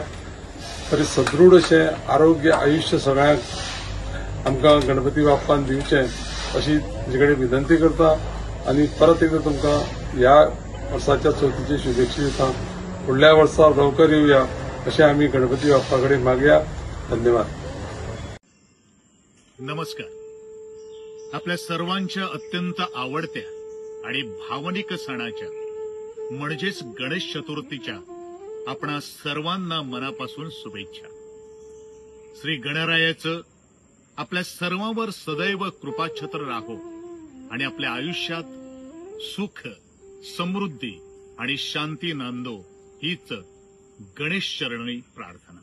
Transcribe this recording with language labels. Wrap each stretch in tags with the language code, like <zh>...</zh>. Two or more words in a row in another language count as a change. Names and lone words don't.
<kok>तरी सदृढ अशें आरोग्य आयुश्य सगळ्यांक आमकां गणपती बाप्पान दिवचें अशी म्हजे कडेन विनंती करता आनी परत एकदा तुमकां ह्या वर्साच्या चवथीची शुभेच्छा दिता। फुडल्या वर्सा लवकर येवया अशें आमी गणपती बाप्पा कडेन मागया। धन्यवाद।</kok> <mr>नमस्कार। आपल्या सर्वांच्या अत्यंत आवडत्या आणि भावनिक सणाच्या म्हणजेच गणेश चतुर्थीच्या आपणा सर्वांना मनापासून शुभेच्छा। श्री गणरायाचं आपल्या सर्वांवर सदैव कृपाछत्र राहो आणि आपल्या आयुष्यात सुख समृद्धी आणि शांती नांदो हीच गणेश चरणी प्रार्थना।</mr>